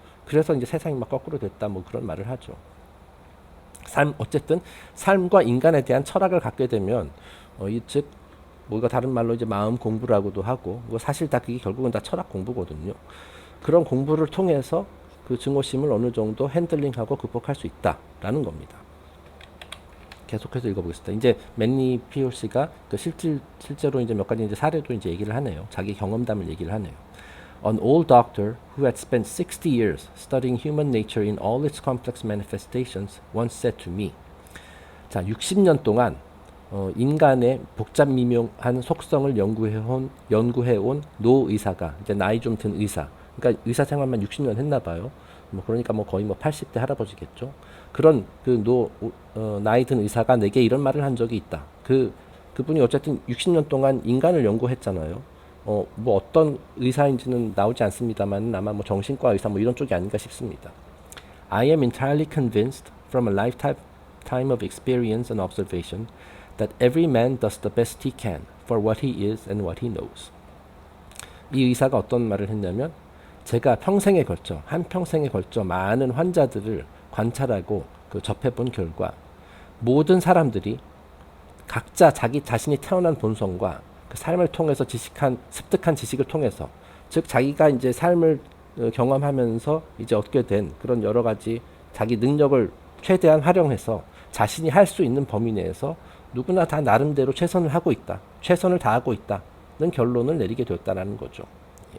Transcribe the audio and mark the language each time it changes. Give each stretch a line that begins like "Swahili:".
Korean: 그래서 이제 세상이 막 거꾸로 됐다 뭐 그런 말을 하죠. 어쨌든 삶과 인간에 대한 철학을 갖게 되면 즉 뭐가 다른 말로 이제 마음 공부라고도 하고 뭐 사실 다 그게 결국은 다 철학 공부거든요. 그런 공부를 통해서 그 증오심을 어느 정도 핸들링하고 극복할 수 있다라는 겁니다. 계속해서 읽어보겠습니다. 이제 맨니 피올씨가 실제로 이제 몇 가지 이제 사례도 이제 얘기를 하네요. 자기 경험담을 얘기를 하네요.
English: An old doctor who had spent 60 years studying human nature in all its complex manifestations once said to me.
Korean: 자, 60년 동안 인간의 복잡 미묘한 속성을 연구해온 노 의사가 이제 나이 좀 든 의사. 그러니까 의사 생활만 60년 했나 봐요. 그러니까 거의 80대 할아버지겠죠. 그런 나이 든 의사가 내게 이런 말을 한 적이 있다. 그분이 어쨌든 60년 동안 인간을 연구했잖아요. 어떤 의사인지는 나오지 않습니다만 아마 정신과 의사 이런 쪽이 아닌가 싶습니다.
English: I am entirely convinced from a lifetime of experience and observation that every man does the best he can for what he is and what he knows.
Korean: 이 의사가 어떤 말을 했냐면 제가 한 평생에 걸쳐 많은 환자들을 관찰하고 접해본 결과 모든 사람들이 각자 자기 자신이 태어난 본성과 그 삶을 통해서 습득한 지식을 통해서 즉 자기가 이제 삶을 경험하면서 이제 얻게 된 그런 여러 가지 자기 능력을 최대한 활용해서 자신이 할 수 있는 범위 내에서 누구나 다 나름대로 최선을 다하고 있다는 결론을 내리게 되었다는 거죠. 예.